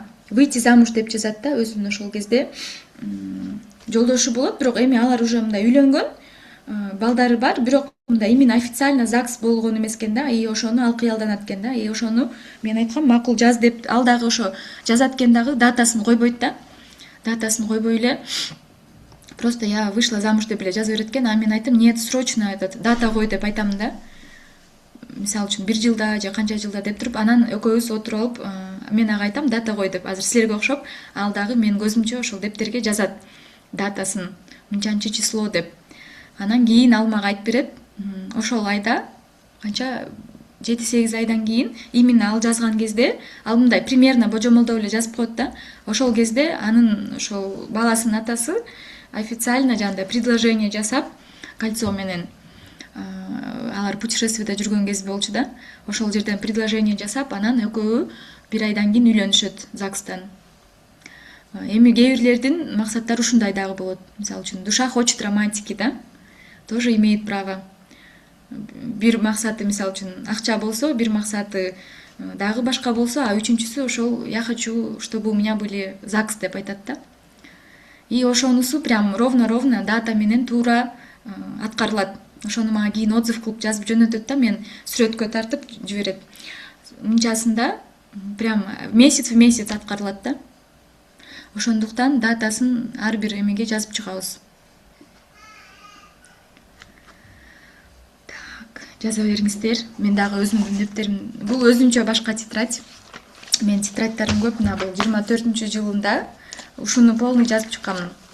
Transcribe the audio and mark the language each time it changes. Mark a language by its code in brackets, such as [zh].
[ru] Выйти замуж [ky] деп жазат да, өзүнүн ошол кезде жолдошу болот, бирок эми алар уже мындай үйлөнгөн, балдары бар, бирок мындай именно официально ЗАГС болгон эмес экен да, и ошону ал кыялданат экен да. И ошону мен айткам, макул жаз деп, ал дагы ошо жазат экен дагы, датасын койбойт да. Датасын койбой эле [ru] просто я вышла замуж [ky] деп эле жаза берет экен. А мен айттым, [ru] нет, срочно [ky] дата кой деп айтамын да. Мисалы үчүн 1 жылда же канча жылда деп туруп, анан экөөбүз отуруп алып, мен ага айтам, дата кой деп. Азыр силерге окшоп, ал дагы мен көзүмчө ошол дептерге жазат датасын, мынчанчы число деп. Анан кийин ал мага айтып берет, ошол айда канча 7-8 айдан кийин именно ал жазган кезде, ал мындай примерно божомолдоп эле жазып коет да. Ошол кезде анын ошол баласынын атасы официально жандай предложение жасап, кольцо менен алар путешествиеде жүргөн кез болчу да. Ошол жерден предложение жасап, анан экөө 1 айдан кийин үйлөнүшөт ЗАГСтан. Эми кээ бирлердин максаттары ушундай дагы болот. Мисалы үчүн [ru] душа хочет романтики да, тоже имеет право. [ky] Бир максаты мисалы үчүн акча болсо, бир максаты дагы башка болсо, а үчүнчүсү ошол [ru] я хочу, чтобы у меня были ЗАГС [ky] деп айтат да. И ошонусу прям ровно дата менен туура аткарылат. Ошону мага кийин отзыв кылып жазып жөнөтөт да, мен сүрөткө тартып жиберет. Мынчасында прям [ru] месяц в месяц [ky] аткарылат да. Ошондуктан датасын ар бир эмеге жазып чыгабыз. Так, жаза бериңиздер. Мен дагы өзүмдүн дептерим, бул өзүнчө башка тетрадь. Мен тетрадьтарым көп, мына бул 24-жылында ушуну полный жазып чыкканмын.